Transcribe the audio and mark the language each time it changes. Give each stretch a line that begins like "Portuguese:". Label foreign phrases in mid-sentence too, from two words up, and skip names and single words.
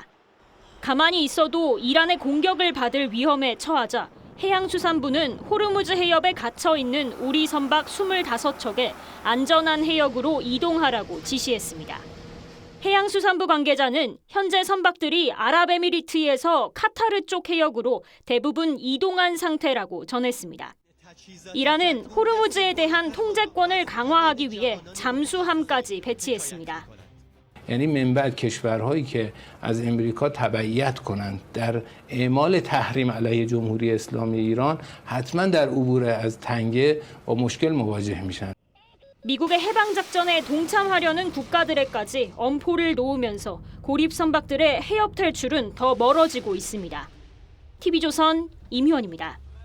Korean: 가만히 있어도 이란의 공격을 받을 위험에 처하자 해양수산부는 호르무즈 해협에 갇혀 있는 우리 선박 25척에 안전한 해역으로 이동하라고 지시했습니다. 해양수산부 관계자는 현재 선박들이 아랍에미리트에서 카타르 쪽 해역으로 대부분 이동한 상태라고 전했습니다. 이란은 호르무즈에 대한 통제권을 강화하기 위해 잠수함까지 배치했습니다.
Persian: یعنی من بعد کشورهایی که از امریکا تبعیت کنند در اعمال تحریم علیه جمهوری اسلامی ایران حتما در عبور از تنگه با مشکل مواجه میشن.
Korean: 미국의 해방 작전에 동참하려는 국가들에까지 엄포를 놓으면서 고립 선박들의 해협 탈출은 더 멀어지고 있습니다. TV조선 임희원입니다.